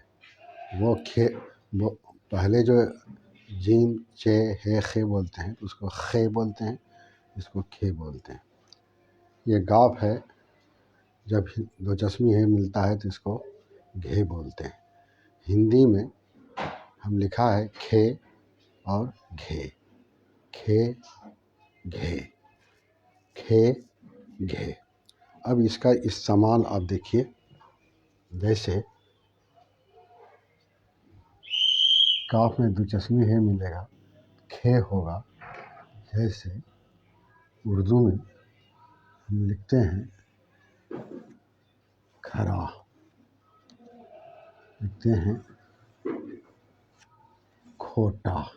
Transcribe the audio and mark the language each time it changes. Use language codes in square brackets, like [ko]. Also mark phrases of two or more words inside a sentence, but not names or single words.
[ur] وہ پہلے جو جیم چے ہے خے بولتے ہیں اس کو خے بولتے ہیں، اس کو کھے بولتے ہیں. یہ گاف ہے، جب دو چشمی ہے ملتا ہے تو اس کو گھے بولتے ہیں. ہندی میں ہم لکھا ہے کھے اور گھے. کھے گھے، کھے گھے. اب اس کا استعمال آپ دیکھیے. جیسے کاف میں دو چشمی ہے ملے گا، کھے ہوگا. جیسے اردو میں ہم لکھتے ہیں کھرا، لکھتے ہیں کھوٹا.